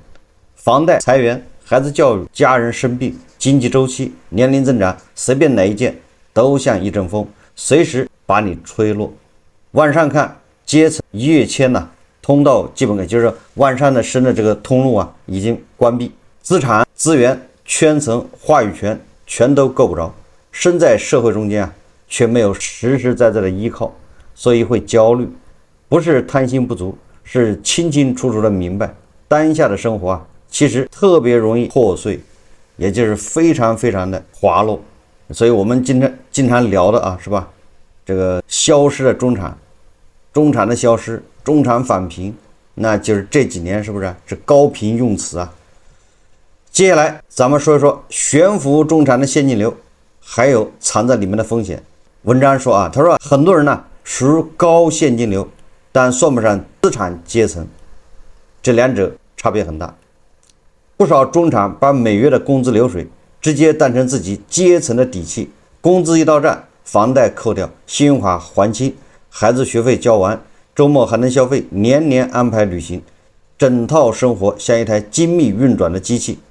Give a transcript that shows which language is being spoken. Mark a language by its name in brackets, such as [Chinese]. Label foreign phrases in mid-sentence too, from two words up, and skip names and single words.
[Chinese] 房貸、裁員、孩子教育、家人生病、經濟周期、年齡增長，隨便哪一件都像一陣風，隨時把你吹落。往上看，階層躍遷通道基本就是往上的升的這個通路已經關閉，資產、資源、圈層、話語權全都夠不着，身在社會中間卻沒有實實在在的依靠，所以會焦慮。不是貪心不足，是清清楚楚的明白當下的生活其實特別容易破碎，也就是非常非常的滑落。所以我們經常聊的是吧？這個消失的中產，中產的消失，中產返貧，那就是這幾年是不是高頻用詞接下來咱們說一說懸浮中產的現金流，還有藏在裡面的風險。文章說他說很多人屬於高現金流，但算不上資產階層，這兩者差別很大。不少中產把每月的工資流水直接當成自己階層的底氣，工資一到賬，房貸扣掉，信用卡還清，孩子學費交完，周末還能消費，年年安排旅行，整套生活像一台精密運轉的機器。